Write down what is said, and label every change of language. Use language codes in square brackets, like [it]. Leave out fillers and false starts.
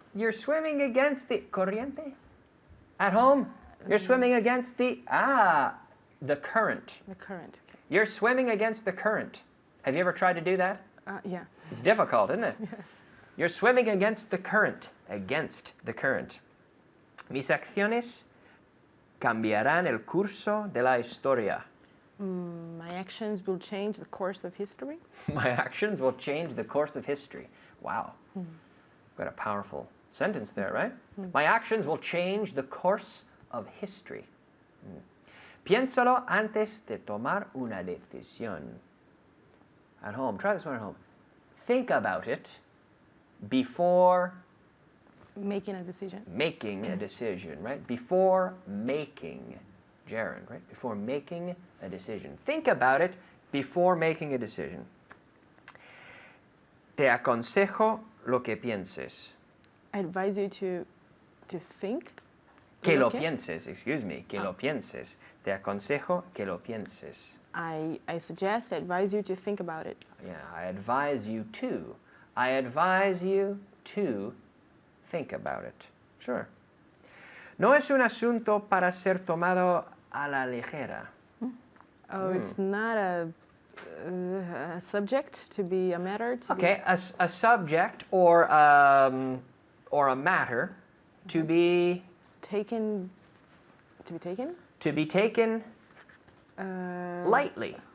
[en] You're swimming against the corriente? At home, you're swimming against the current. The current. Okay. You're swimming against the current. Have you ever tried to do that? Yeah. It's difficult, isn't it? Yes. You're swimming against the current. Against the current. [es] Mis acciones cambiarán el curso de la historia. [en] My actions will change the course of history. My actions will change the course of history. Wow. Got a powerful sentence there, right? My actions will change the course of history. [es] Piénsalo antes de tomar una decisión. [en] At home. Try this one at home. Think about it before Making a decision. making a decision, right? Before making, gerund, right? Before making a decision. Think about it before making a decision. [es] Te aconsejo lo que pienses. [en] I advise you to think. [es] Que lo [en] Okay. [es] pienses, [en] excuse me, [es] que lo pienses. Te aconsejo que lo pienses. [en] I advise you to think about it. Yeah, I advise you to. I advise you to think about it. Sure. [es] No es un asunto para ser tomado a la ligera. [en] Oh, it's not a subject to be a matter to Okay, a subject or a matter to be taken. To be taken. to be taken lightly.